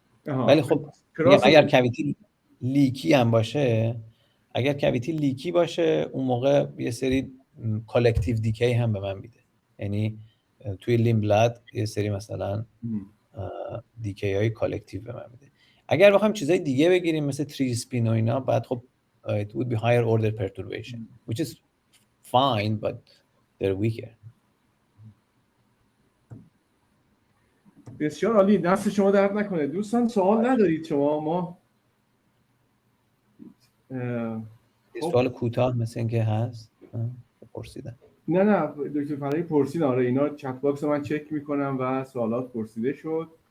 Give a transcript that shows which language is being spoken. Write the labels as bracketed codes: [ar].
[fa] ولی خب اگر کویتی لیکی هم باشه، اگر کویتی لیکی باشه اون موقع یه سری کالکتیو دیکی هم به من میده، یعنی توی لیم بلاد یه سری مثلا دیکی های کالکتیو به من میده. اگر بخوایم چیزای دیگه بگیریم مثل تری اسپین و اینا، بعد خب [en] it would be higher order perturbation which is fine but they're weaker. [fa] بسیار عالی، دست شما درد نکنه. دوستان سوال ندارید شما؟ ما سوال کوتاه مثل اینکه هست پرسیدن. نه دکتر فرایی پرسیدن. آره اینا چت باکس من چک میکنم و سوالات پرسیده شد.